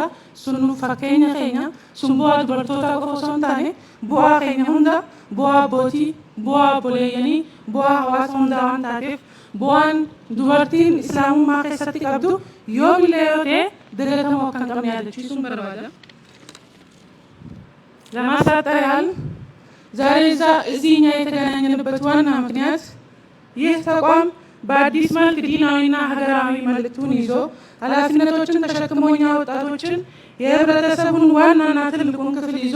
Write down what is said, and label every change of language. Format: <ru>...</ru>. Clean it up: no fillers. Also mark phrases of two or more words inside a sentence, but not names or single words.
<om>Sun fakkeenya keenya sun bu'aa dubartootaa qofa osoo hin taane bu'aa keenya hunda bu'aa abbootii bu'aa obboleeyyanii bu'aa hawaasa hundaa waan taateef bu'aan dubartiin islaamummaa keessatti qabdu yoomillee yoo ta'e dagatamoo akka hin qabne yaadachiisuun barbaada.</om> <am>ለማሳጠር ዛሬ እዚህ እኛ የተገናኘንበት ዋና ምክንያት ይህ ተቋም በአዲስ መልክ ዲናዊና ሀገራዊ መልእክቱን ይዞ ኃላፊነቶችን ተሸክሞ እኛ ወጣቶችን የህብረተሰቡን ዋናና ትልቁን ክፍል ይዞ</am>